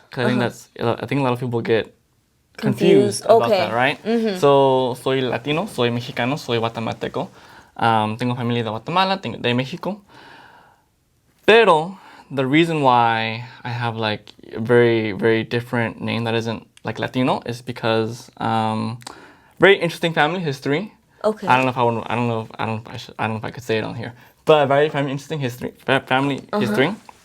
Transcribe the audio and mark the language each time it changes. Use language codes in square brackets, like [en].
[en] Because I think a lot of people get confused Okay. about that, right? [es] So soy latino, soy mexicano, soy guatemalteco. Tengo familia de Guatemala, de México. [en] Pero the reason why I have like a very, very different name that isn't like Latino is because very interesting family history. Okay. I don't know if I could say it on here, but very family interesting history, family history.